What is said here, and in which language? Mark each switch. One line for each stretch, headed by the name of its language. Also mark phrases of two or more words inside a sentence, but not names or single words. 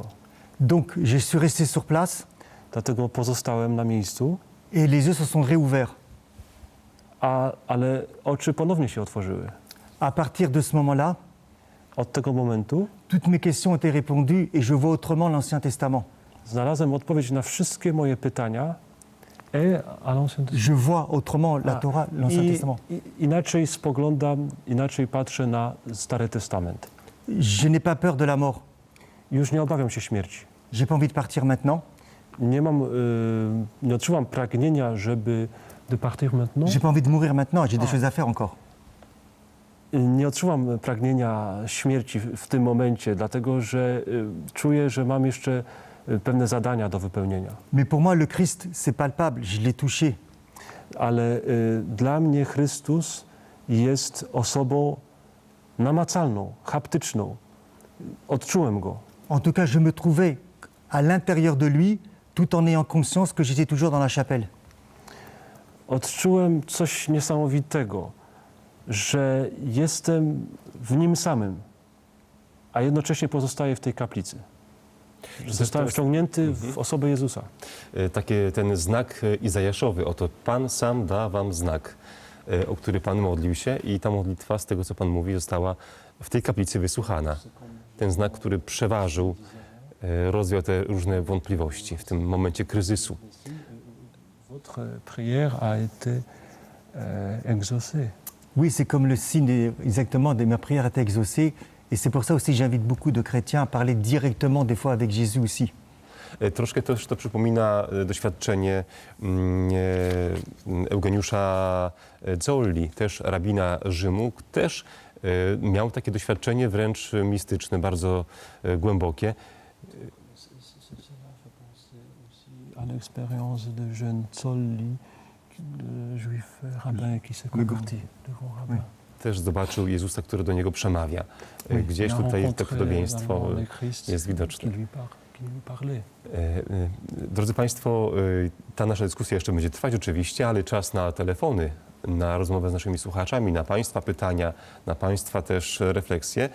French: Donc je suis resté sur place
Polish: Dlatego pozostałem na miejscu,
French: et les yeux se sont réouverts.
Polish: ale oczy ponownie się otworzyły.
French: À partir de ce moment-là,
Polish: Od tego momentu
French: toutes mes questions ont été répondues et je vois autrement l'Ancien Testament.
Polish: znalazłem odpowiedź na wszystkie moje pytania.
French: Je vois autrement la Torah, l'Ancien Testament.
Polish: Inaczej spoglądam, inaczej patrzę na Stary Testament.
French: Je n'ai pas peur de la mort.
Polish: Już nie obawiam się śmierci.
French: J'ai pas envie de partir maintenant.
Polish: Nie odczuwam pragnienia, żeby
French: de partir maintenant. J'ai pas envie de mourir maintenant. J'ai des choses à faire encore.
Polish: Nie odczuwam pragnienia śmierci w tym momencie, dlatego że czuję, że mam jeszcze pewne zadania do wypełnienia.
French: Mais pour moi, le Christ, c'est palpable. Je l'ai touché.
Polish: Ale dla mnie Chrystus jest osobą namacalną, haptyczną. Odczułem Go.
French: En tout cas, je me trouvais à l'intérieur de lui, tout en ayant conscience que j'étais toujours dans la chapelle.
Polish: Odczułem coś niesamowitego, że jestem w Nim samym, a jednocześnie pozostaję w tej kaplicy. Zostałem wciągnięty w osobę Jezusa. Ten znak izajaszowy, oto Pan sam da wam znak, o który Pan modlił się i ta modlitwa, z tego co Pan mówi, została w tej kaplicy wysłuchana. Ten znak, który przeważył, rozwiał te różne wątpliwości w tym momencie kryzysu.
French: Votre prière a été exaucée. Oui, c'est comme le signe exactement de ma prière a été exaucée. Et c'est pour ça aussi que j'invite beaucoup de chrétiens à parler directement des fois avec Jésus aussi.
Polish: Troszkę też to przypomina doświadczenie Eugeniusza Zolli, też rabina Rzymu, też miał takie doświadczenie wręcz mistyczne, bardzo głębokie.
French: À l'expérience de jeune Zolli, juif rabbin qui s'est converti, le grand rabbin.
Polish: Też zobaczył Jezusa, który do niego przemawia. Gdzieś tutaj to podobieństwo jest widoczne. Drodzy Państwo, ta nasza dyskusja jeszcze będzie trwać oczywiście, ale czas na telefony na rozmowę z naszymi słuchaczami, na Państwa pytania, na Państwa też refleksje.